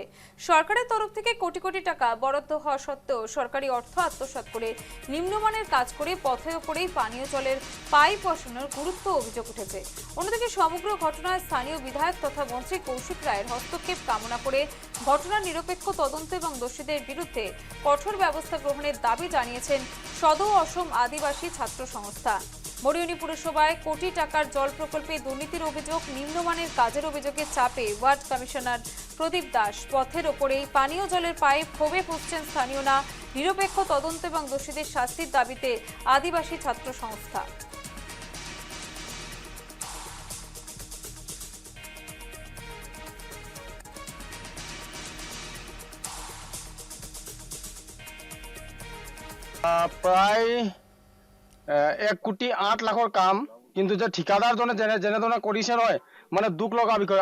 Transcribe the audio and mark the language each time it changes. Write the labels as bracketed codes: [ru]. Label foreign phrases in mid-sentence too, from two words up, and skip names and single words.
[bn] সরকারের তরফ থেকে কোটি কোটি টাকা বরাদ্দ হওয়া সত্ত্বেও সরকারি অর্থ আত্মসাৎ করে নিম্নমানের কাজ করে পথে ওপরে পানীয় জলের পাইপ বসানোর গুরুত্ব অভিযোগ উঠেছে। অন্যদিকে সমগ্র ঘটনায় স্থানীয় বিধায়ক তথা মন্ত্রী কৌশিক রায়ের হস্তক্ষেপ কামনা করে ঘটনার নিরপেক্ষ তদন্ত এবং দোষীদের বিরুদ্ধে কঠোর ব্যবস্থা গ্রহণের দাবি জানিয়েছেন সদৌ অসম আদিবাসী ছাত্র সংস্থা। মরিয়নি পুরসভায় কোটি টাকার জল প্রকল্পে দুর্নীতির অভিযোগ, নিম্নমানের কাজের অভিযোগের চাপে ওয়ার্ড কমিশনার প্রদীপ দাস পথের ওপরেই পানীয় জলের পাইপ ক্ষোভে ফুঁসছেন স্থানীয়রা। নিরপেক্ষ তদন্ত এবং দোষীদের শাস্তির দাবিতে আদিবাসী ছাত্র সংস্থা। [as] প্ৰায় 1,08,00,000 কাম, কিন্তু যে ঠিকাদাৰজনে যেনেধৰণে কৰিছে নহয়, মানে দুখ লগা বিষয়।